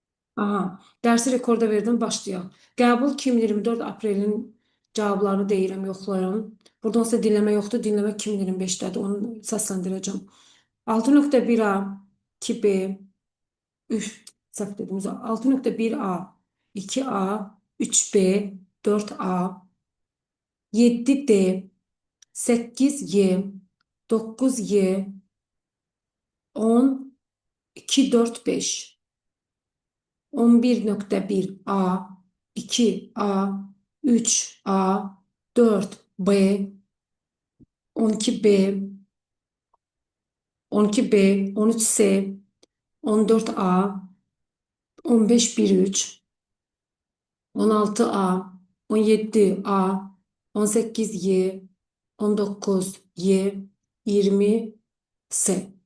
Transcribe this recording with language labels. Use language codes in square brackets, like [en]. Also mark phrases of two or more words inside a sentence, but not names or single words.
[az] Aha, dersi rekorda verdim, başlayaq. Qəbul 2024 aprelin cavablarını deyirəm, yoxlayıram. Buradan sizə dinləmə yoxdur, dinləmə 2025-dədir, onu səsləndirəcəm. 6.1A, 2B, üf, səhv dedim, 6.1A, 2A, 3B, 4A, 7D, 8Y, 9Y, 10, 2, 4, 5. 11.1A, 2A, 3A, 4B, 12B, 12B, 13C, 14A, 15.1.3, 16A, 17A, 18Y, 19Y, 20C.